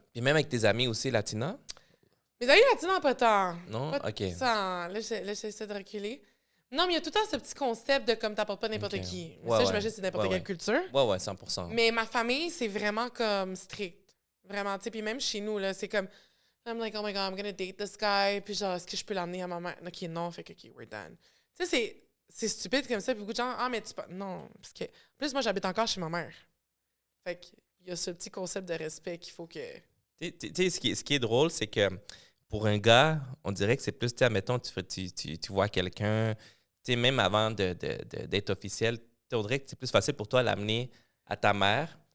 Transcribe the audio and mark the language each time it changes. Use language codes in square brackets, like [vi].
[fr] Puis même avec tes amis aussi latinos? Mes amis latinos, pas tant. Non? Pas OK. tant. Là, j'essaie de reculer. Non, mais il y a tout le temps ce petit concept de comme t'apportes pas n'importe qui. Mais ça, j'imagine que c'est n'importe quelle culture. Ouais, 100%. Mais ma famille, c'est vraiment comme strict. Vraiment, tu sais. Puis même chez nous, là, c'est comme... [en] I'm like, oh my God, I'm gonna date this guy. [fr] Puis genre, est-ce que je peux l'emmener à ma mère? OK, non. Fait que, OK, [en] we're done. [fr] Tu sais, c'est stupide comme ça. Puis beaucoup de gens, mais tu peux... Non. Parce que... En plus, moi, j'habite encore chez ma mère. Fait qu'il y a ce petit concept de respect qu'il faut que... Tu sais, ce qui est drôle, c'est que pour un gars, on dirait que c'est plus, tu sais, admettons, tu vois quelqu'un, tu sais, même avant d'être officiel, on dirait que c'est plus facile pour toi de l'amener à ta mère.